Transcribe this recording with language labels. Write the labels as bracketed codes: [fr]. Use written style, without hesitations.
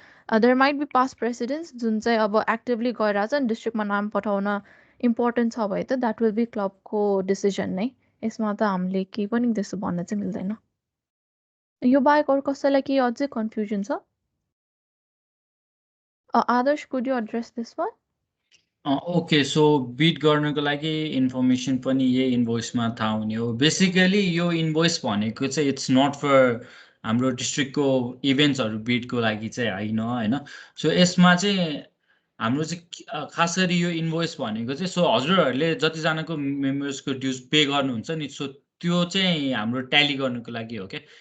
[en] there might be past presidents [ne] जुन चाहिँ अब एक्टिभली गइरहेछ नि, डिस्ट्रिक्टमा नाम पठाउन इम्पोर्टेन्ट छ भए त द्याट विल बी क्लबको डिसिजन नै। यसमा त हामीले केही पनि त्यस्तो भन्न चाहिँ मिल्दैन। यो बाहेक अरू कसैलाई केही अझै कन्फ्युजन छ? [en] Adarsh, could you address this one? [ne] Okay, so beet गर्नको लागि इन्फर्मेसन पनि यही इन्भोइसमा थाहा हुने हो। बेसिकली यो इन्भोइस भनेको चाहिँ [en] it's not for [ne] हाम्रो डिस्ट्रिक्टको इभेन्ट्सहरू बिटको लागि चाहिँ होइन। सो यसमा चाहिँ हाम्रो चाहिँ खास गरी यो इन्भोइस भनेको चाहिँ सो हजुरहरूले जतिजनाको मेम्बर्सको ड्युज पे गर्नुहुन्छ नि, सो त्यो चाहिँ हाम्रो ट्याली गर्नुको लागि हो क्या।